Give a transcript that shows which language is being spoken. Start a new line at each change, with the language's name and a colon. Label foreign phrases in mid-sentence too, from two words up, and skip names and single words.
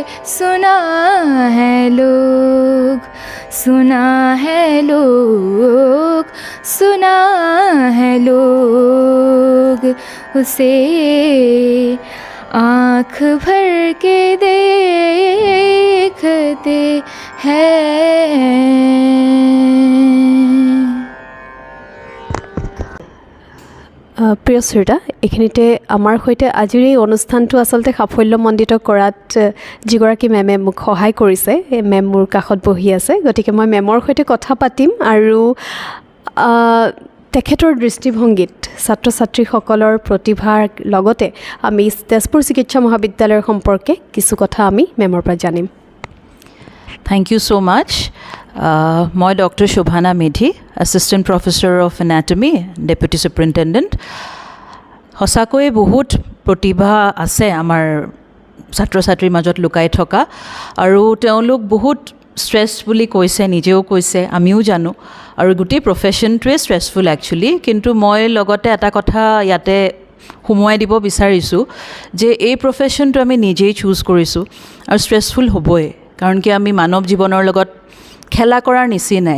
Hindi: सुना है लोग, सुना है लोग, सुना है लोग उसे आँख भर के देखते हैं।
Assamese: প্ৰিয় শ্ৰোতা, এইখিনিতে আমাৰ সৈতে আজিৰ এই অনুষ্ঠানটো আচলতে সাফল্যমণ্ডিত কৰাত যিগৰাকী মেমে মোক সহায় কৰিছে, এই মেম মোৰ কাষত বহি আছে। গতিকে মই মেমৰ সৈতে কথা পাতিম আৰু তেখেতৰ দৃষ্টিভংগীত ছাত্ৰ ছাত্ৰীসকলৰ প্ৰতিভাৰ লগতে আমি তেজপুৰ চিকিৎসা মহাবিদ্যালয়ৰ সম্পৰ্কে কিছু কথা আমি মেমৰ পৰা জানিম।
English: Thank you so much. মই Dr. Shobhana Medhi, Assistant Professor of Anatomy, Deputy Superintendent.
Assamese: সঁচাকৈয়ে বহুত প্ৰতিভা আছে আমাৰ ছাত্ৰ ছাত্ৰীৰ মাজত লুকাই থকা, আৰু তেওঁলোক বহুত ষ্ট্ৰেছ বুলি কৈছে, নিজেও কৈছে, আমিও জানো, আৰু গোটেই প্ৰফেশ্যনটোৱে
English: stressful actually.
Assamese: কিন্তু মই লগতে এটা কথা ইয়াতে সোমোৱাই দিব বিচাৰিছোঁ যে এই প্ৰফেশ্যনটো আমি নিজেই চুজ কৰিছোঁ আৰু ষ্ট্ৰেছফুল হ'বই, কাৰণ কি আমি মানৱ জীৱনৰ লগত খেলা কৰাৰ নিচিনাই।